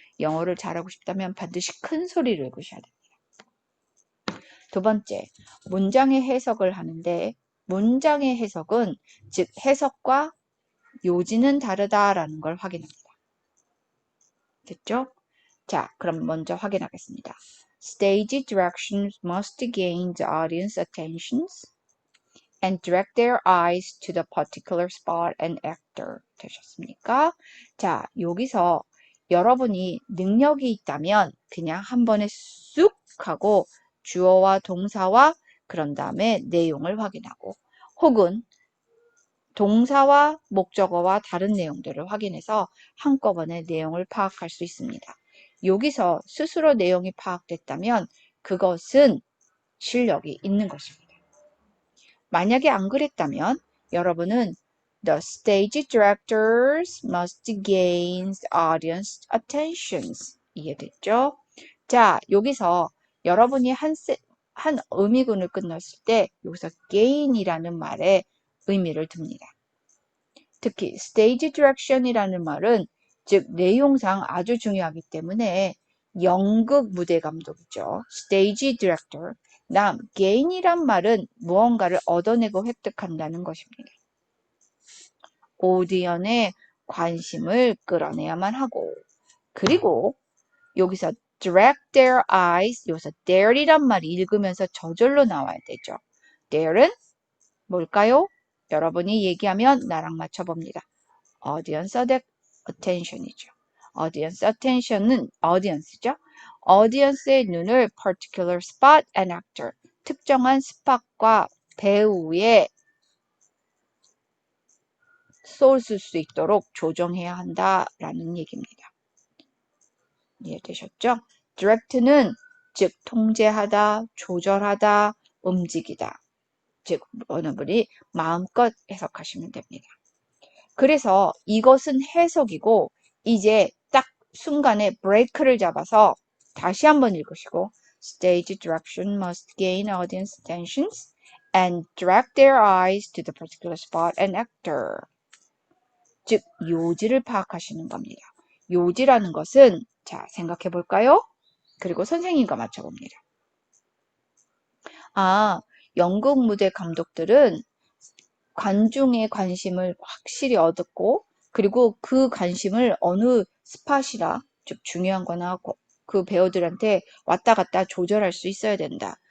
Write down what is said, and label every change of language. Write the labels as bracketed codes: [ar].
[ko] 영어를 잘하고 싶다면 반드시 큰 소리를 읽으셔야 됩니다. 두 번째, 문장의 해석을 하는데 문장의 해석은 즉 해석과 요지는 다르다라는 걸 확인합니다. 됐죠? 자, 그럼 먼저 확인하겠습니다. [en] Stage directions must gain the audience attentions and direct their eyes to the particular spot and actor. [ko] 되셨습니까? 자, 여기서 여러분이 능력이 있다면 그냥 한 번에 쑥 하고 주어와 동사와 그런 다음에 내용을 확인하고 혹은 동사와 목적어와 다른 내용들을 확인해서 한꺼번에 내용을 파악할 수 있습니다. 여기서 스스로 내용이 파악됐다면 그것은 실력이 있는 것입니다. 만약에 안 그랬다면 여러분은 [en] The stage directors must gain audience attentions. [ko] 이해됐죠? 자, 여기서 여러분이 한 의미군을 끝났을 때 여기서 gain이라는 말에 의미를 둡니다. 특히 stage direction이라는 말은 즉 내용상 아주 중요하기 때문에 연극 무대 감독이죠. [en] stage director. [ko] gain이란 말은 무언가를 얻어내고 획득한다는 것입니다. 오디언의 관심을 끌어내야만 하고 그리고 여기서 [en] direct their eyes [ko] 여기서 there이란 말이 읽으면서 저절로 나와야 되죠. there은 뭘까요? 여러분이 얘기하면 나랑 맞춰봅니다. [en] audience attention이죠. audience attention은 audience죠. [ko] audience의 눈을 [en] particular spot and actor [ko] 특정한 스팟과 배우에 쏠 수 있도록 조정해야 한다라는 얘기입니다. 이해되셨죠? direct는 즉 통제하다, 조절하다, 움직이다. 즉 어느 분이 마음껏 해석하시면 됩니다. 그래서 이것은 해석이고 이제 딱 순간에 브레이크를 잡아서 다시 한번 읽으시고 [en] Stage direction must gain audience attentions and direct their eyes to the particular spot and actor. [ko] 즉 요지를 파악하시는 겁니다. 요지라는 것은 자 생각해 볼까요? 그리고 선생님과 맞춰봅니다. 아, 연극 무대 감독들은 관중의 관심을 확실히 얻었고 그리고 그 관심을 어느 스팟이라 즉 중요한 거나 그 배우들한테 왔다 갔다 조절할 수 있어야 된다.